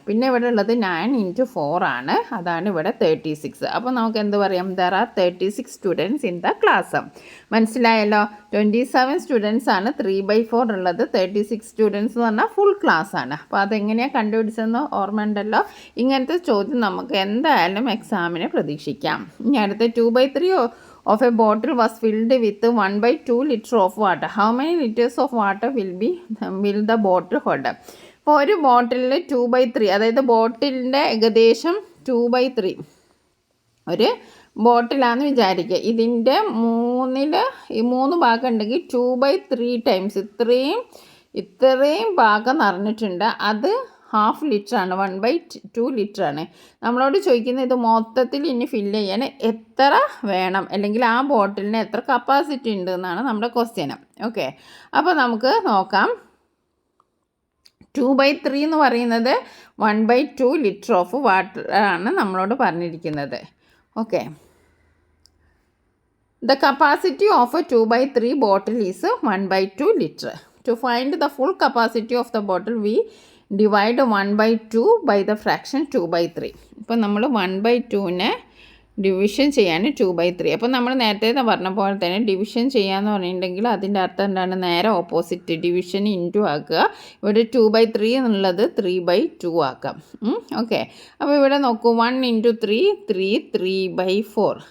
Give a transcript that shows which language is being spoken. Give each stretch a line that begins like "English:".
Malayalam: പിന്നെ ഇവിടെ ഉള്ളത് 9 × 4 ആണ്. അതാണ് ഇവിടെ 36. അപ്പോൾ നമുക്ക് എന്ത് പറയാം?
English: There are 36 students in the class.
Malayalam: മനസ്സിലായല്ലോ? 27 സ്റ്റുഡൻസ് ആണ്, 3/4 ഉള്ളത്. 36 സ്റ്റുഡൻസ് എന്ന് പറഞ്ഞാൽ ഫുൾ ക്ലാസ് ആണ്. അപ്പോൾ അതെങ്ങനെയാണ് കണ്ടുപിടിച്ചതെന്ന് ഓർമ്മ ഉണ്ടല്ലോ? ഇങ്ങനത്തെ ചോദ്യം നമുക്ക് എന്തായാലും എക്സാമിന് പ്രതീക്ഷിക്കാം. ഇനി അടുത്ത
English: 2/3 of a bottle was filled with 1/2 liter of water. How many liters of water will the bottle hold?
Malayalam: അപ്പോൾ ഒരു ബോട്ടിലിൽ 2/3, അതായത് ബോട്ടിലിൻ്റെ ഏകദേശം 2/3 ഒരു ബോട്ടിലാണെന്ന് വിചാരിക്കുക. ഇതിൻ്റെ 3 ഭാഗം ഉണ്ടെങ്കിൽ 2/3 ടൈംസ് ഇത്രയും ഭാഗം നിറഞ്ഞിട്ടുണ്ട്. അത് 1/2 ലിറ്ററാണ്, 1/2 ലിറ്ററാണ്. നമ്മളോട് ചോദിക്കുന്നത് ഇത് മൊത്തത്തിൽ ഇനി ഫില്ല് ചെയ്യാൻ എത്ര വേണം, അല്ലെങ്കിൽ ആ ബോട്ടിലിന് എത്ര കപ്പാസിറ്റി ഉണ്ട് എന്നാണ് നമ്മുടെ ക്വസ്റ്റ്യൻ. ഓക്കെ, അപ്പോൾ നമുക്ക് നോക്കാം. 2/3 എന്ന് പറയുന്നത് 1/2
English: litre of water
Malayalam: ആണ് നമ്മളോട് പറഞ്ഞിരിക്കുന്നത്.
English: Okay, the capacity of a 2/3 bottle is 1/2 liter. To find the full capacity of the bottle, we divide 1/2 by the fraction 2/3.
Malayalam: ഇപ്പോൾ നമ്മൾ 1/2നെ ഡിവിഷൻ ചെയ്യാൻ 2/3. അപ്പോൾ നമ്മൾ നേരത്തെ പറഞ്ഞ പോലെ തന്നെ ഡിവിഷൻ ചെയ്യാമെന്ന് പറഞ്ഞിട്ടുണ്ടെങ്കിൽ അതിൻ്റെ അർത്ഥം എന്താണ്? നേരെ ഓപ്പോസിറ്റ്, ഡിവിഷൻ ഇൻറ്റു ആക്കുക. ഇവിടെ 2/3 എന്നുള്ളത് 3/2 ആക്കാം. ഓക്കെ, അപ്പോൾ ഇവിടെ നോക്കൂ, 1 × 3 3/4.